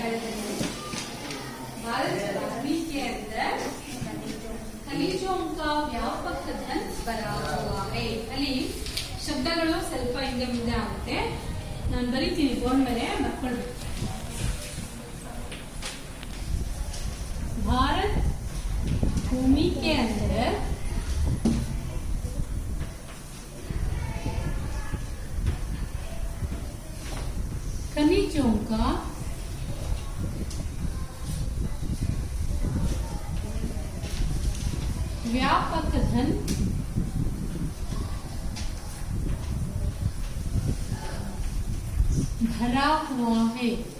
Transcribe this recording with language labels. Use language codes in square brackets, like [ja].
[hi] भारत भूमि के अंदर खनिजों का व्यापक धन भरा हुआ है. [kn] ಅಲ್ಲಿ ಶಬ್ದಗಳು ಸ್ವಲ್ಪ ಹಿಂದೆ ಮುಂದೆ ಆಗುತ್ತೆ, ನಾನು ಬರೀತೀನಿ ಬೋರ್ಡ್ ಮೇಲೆ ಬರ್ಕೊಳ್ಬೇಕು. [hi] भारत भूमि के अंदर खनिजों का व्यापक धन भरा हुआ है.